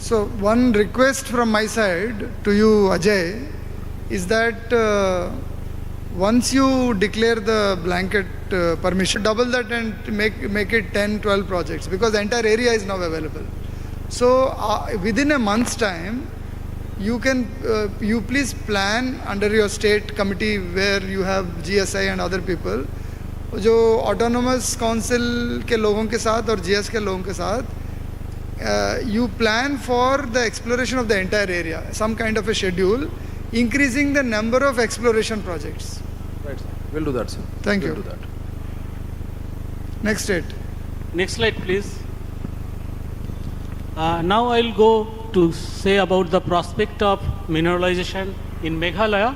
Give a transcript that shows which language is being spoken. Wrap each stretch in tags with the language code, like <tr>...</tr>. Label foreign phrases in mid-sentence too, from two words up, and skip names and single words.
<en>So one request from my side to you, Ajay, is that once you declare the blanket permission, double that and make it 10, 12 projects, because the entire area is now available. So within a month's time, you can, you please plan under your state committee where you have GSI and other people,</en> <hi>जो</hi> <en>autonomous council</en> <hi>के लोगों के साथ और GS के लोगों के साथ,</hi> <en>you plan for the exploration of the entire area, some kind of a schedule, increasing the number of exploration projects. Right, sir. We'll do that, sir. Thank you. We'll do that. Next state. Next slide, please. Now I'll go to say about the prospect of mineralization in Meghalaya.</en>